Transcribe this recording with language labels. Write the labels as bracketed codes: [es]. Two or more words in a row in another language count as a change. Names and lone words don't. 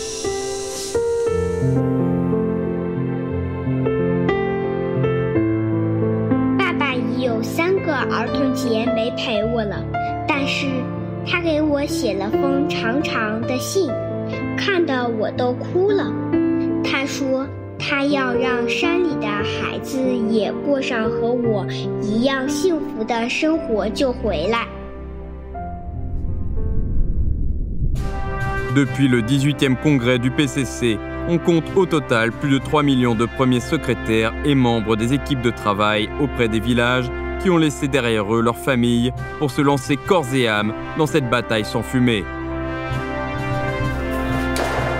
[zh] 爸爸已有3个儿童节没陪我了，但是他给我写了封长长的信，看得我都哭了。他说他要让山里的孩子也过上和我一样幸福的生活就回来。 [fr] Depuis le 18e congrès du PCC, on compte au total plus de 3 millions de premiers secrétaires et membres des équipes de travail auprès des villages qui ont laissé derrière eux leurs familles pour se lancer corps et âme dans cette bataille sans fumée.